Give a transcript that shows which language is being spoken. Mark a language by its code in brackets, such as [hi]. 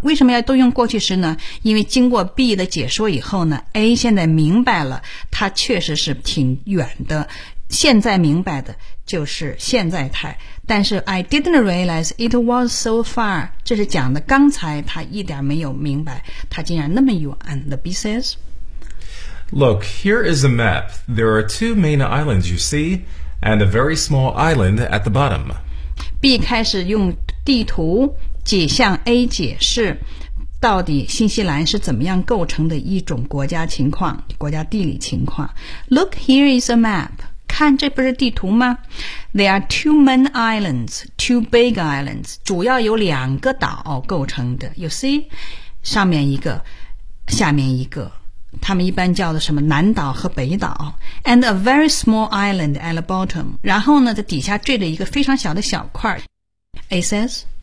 [zh] 为什么要都用过去式呢？因为经过 B 的解说以后呢 ，A 现在明白了，它确实是挺远的。现在明白的就是现在态，但是 [en] I didn't realize it was so far. [zh] 这是讲的刚才他一点没有明白，他竟然那么远。 [en] The B says. Look, here is a map. There are two main islands, you see, and a very small island at the bottom. [zh] B 开始用地图向 A 解释到底新西兰是怎么样构成的一种国家情况，国家地理情况。 [en] Look, here is a map. [zh] 看，这不是地图吗？ [en] There are two main islands, two big islands. [zh] 主要有两个岛构成的。 [en] You see? [zh] 上面一个，下面一个。他们一般叫的什么南岛和北岛 [en] and a very small island at the bottom [zh] 然后呢在底下坠着一个非常小的小块 [en] A says